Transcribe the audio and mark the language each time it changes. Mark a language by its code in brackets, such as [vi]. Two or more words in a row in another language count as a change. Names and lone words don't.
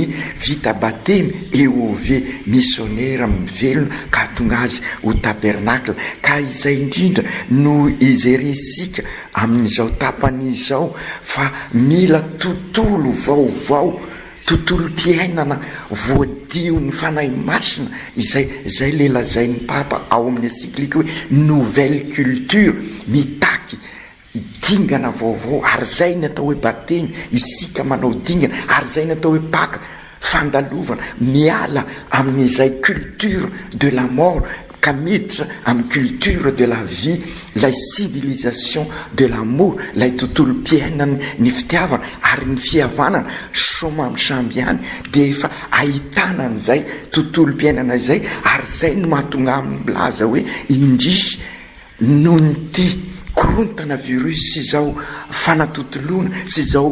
[mg] vita batemy EOV missionnaire mivelona ka tonga azy ho tabernakla ka izay indrindra no izeresika amin'izao tapany izao fa mila tontolo vaovao tontolo mpiainana voadio ny fanahy masina izay lelazain'ny papa ao amin'ny encyclique hoe [fr] nouvelle culture [mg] mitaky dingana vaovao ary zay ny atao hoe batemy isika manao dingana ary zay ny atao hoe paka fandalovana miala amin'izay [fr] culture de la mort [mg] ka miditra amin'ny [fr] culture de la vie [mg] lay [fr] civilisation de l'amour [mg] lay tontolo mpiainana ny fitiavana ary ny fihavanana somamy samby ihany dia efa ahitana an'izay tontolo mpiainana izay ary zay no mahatonga amin'ny milaza hoe indrisy noho ny ty korontana virus sy zao fanatotoloana sy zao